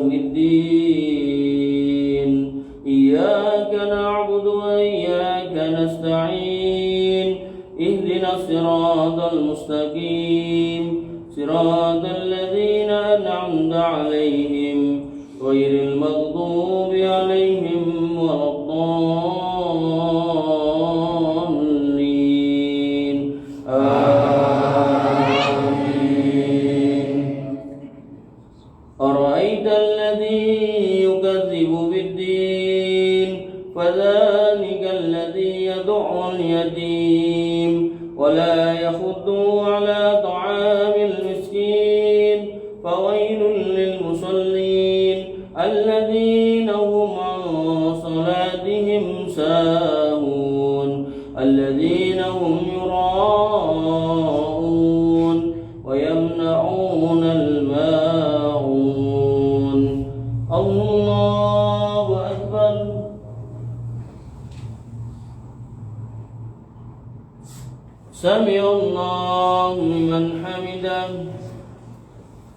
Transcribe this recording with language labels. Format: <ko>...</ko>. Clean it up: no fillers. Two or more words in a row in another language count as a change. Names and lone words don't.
<ar>يوم الدين إياك نعبد وإياك نستعين اهدنا الصراط المستقيم صراط الذين أنعمت عليهم غير المغضوب عليهم ولا الضالين. Amin. أرأيت الذي يكذب بالدين فذلك الذي يدع اليتيم ولا يحض على طعام المسكين فويل للمصلين الذين هم عن صلاتهم ساهون الذين هم يراءون ويمنعون الماعون. الله أكبر. سمع الله لمن حمده.</ar>